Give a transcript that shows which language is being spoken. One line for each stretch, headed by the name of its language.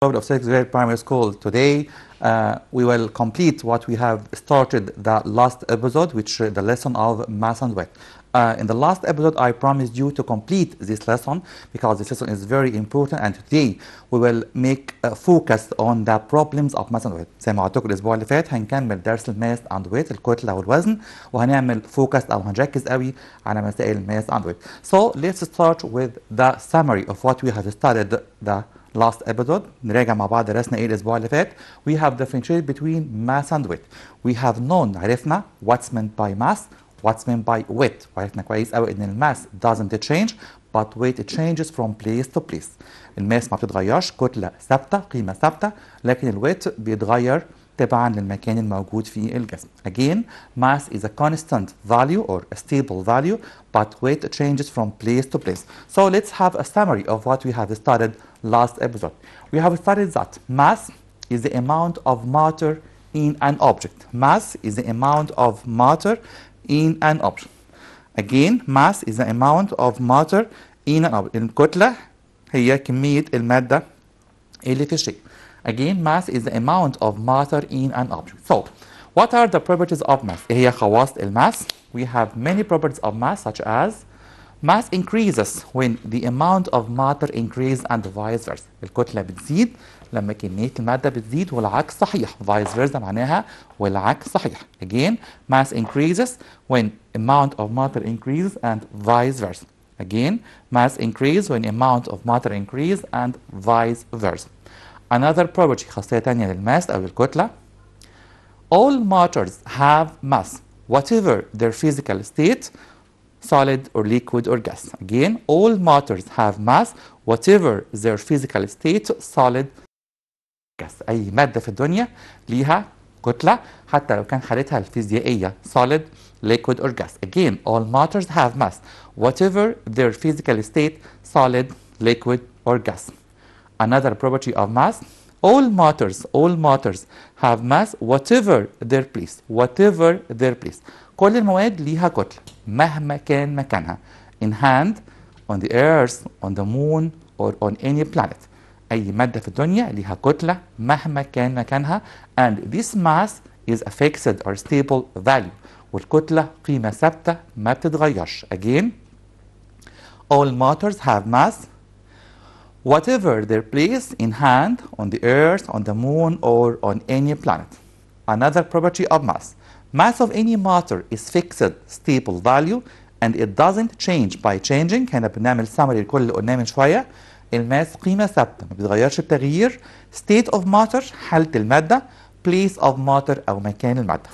English: Of sixth grade primary school. Today we will complete what we have started the last episode, which the lesson of mass and width. In the last episode I promised you to complete this lesson because this lesson is very important, and today we will make a focus on the problems of mass and width.
Arabic: زي ما قلت لكم الاسبوع اللي فات هنكمل درس الماس اند ويت، الكتله والوزن، وهنعمل فوكس او هنركز قوي على مسائل الماس اند ويت.
English: So let's start with the summary of what we have studied the last episode.
Arabic: نراجع مع بعض درسنا ايه الاسبوع اللي فات.
English: We have differentiated between mass and weight. We have known
Arabic: عرفنا
English: what's meant by mass, what's meant by weight.
Arabic: وعرفنا كويس قوي ان الماس
English: doesn't change but weight changes from place to place.
Arabic: الماس ما بتتغيرش، كتلة ثابتة، قيمة ثابتة، لكن الويت بيتغير تبعا للمكان الموجود في الجسم.
English: Again, mass is a constant value or a stable value, but weight changes from place to place. So let's have a summary of what we have studied last episode. We have studied that mass is the amount of matter in an object. Mass is the amount of matter in an object. Again, mass is the amount of matter in an object.
Arabic: الكتلة هي كمية المادة اللي في الشيء.
English: Again, mass is the amount of matter in an object. So, what are the properties of mass?
Arabic: إيه هي خواص الماس?
English: We have many properties of mass, such as mass increases when the amount of matter increases and vice versa.
Arabic: الكتلة بتزيد لما كمية المادة بتزيد، والعكس صحيح. vice versa معناها والعكس صحيح.
English: Again, mass increases when amount of matter increases and vice versa. Again, mass increases when amount of matter increases and vice versa. Another property،
Arabic: خاصية تانية للماس أو الكتلة.
English: All matters have mass, whatever their physical state, solid or liquid or gas. Again, all matters have mass, whatever their physical state, solid or gas.
Arabic: أي مادة في الدنيا ليها كتلة حتى لو كان حالتها الفيزيائية
English: solid, liquid or gas. Again, all matters have mass, whatever their physical state, solid, liquid or gas. Another property of mass, all matters have mass whatever their place, whatever their place.
Arabic: كل المواد ليها كتلة مهما كان مكانها.
English: In hand, on the earth, on the moon, or on any planet.
Arabic: أي مادة في الدنيا ليها كتلة مهما كان مكانها.
English: And this mass is a fixed or stable value.
Arabic: والكتلة قيمة ثابتة ما بتتغيرش.
English: Again, all matters have mass whatever their place in hand, on the earth, on the moon, or on any planet. Another property of mass. Mass of any matter is fixed, stable value, and it doesn't change by changing.
Arabic: هنا بنعمل summary لكل اللي قلناه من شوية. الماس قيمة ثابتة ما بيتغيرش بتغيير.
English: State of matter
Arabic: حالة المادة.
English: Place of matter
Arabic: أو مكان المادة.